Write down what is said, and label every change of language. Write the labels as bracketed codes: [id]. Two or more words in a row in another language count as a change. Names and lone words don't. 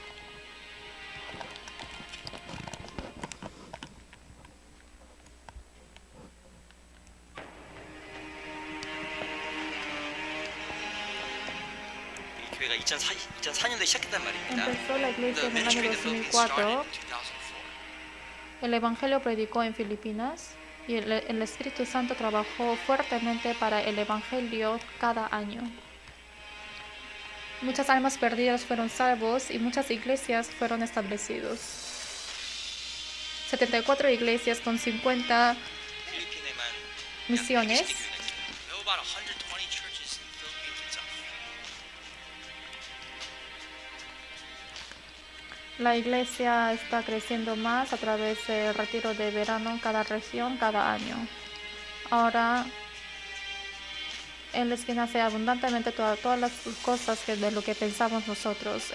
[ko] 이 교회가 2004년도에 시작했단 말입니다. [es] Empezó la iglesia [en] The [es] en el [en] ministry [es] año [en] in the Philippines started [es] 2004. [en] in 2004. [es] El Evangelio predicó en Filipinas y el Espíritu Santo trabajó fuertemente para el Evangelio cada año. Muchas almas perdidas fueron salvos y muchas iglesias fueron establecidos. 74 iglesias con 50 [ko] 필리핀에만 약 [es] misiones. [ko] 120개 교회가 있습니다. [en] There were about 120 churches in the Philippines itself. [es] La iglesia está creciendo más a través del retiro de verano en cada región, cada año. Ahora, Él es quien hace abundantemente todas las cosas de lo que pensamos nosotros.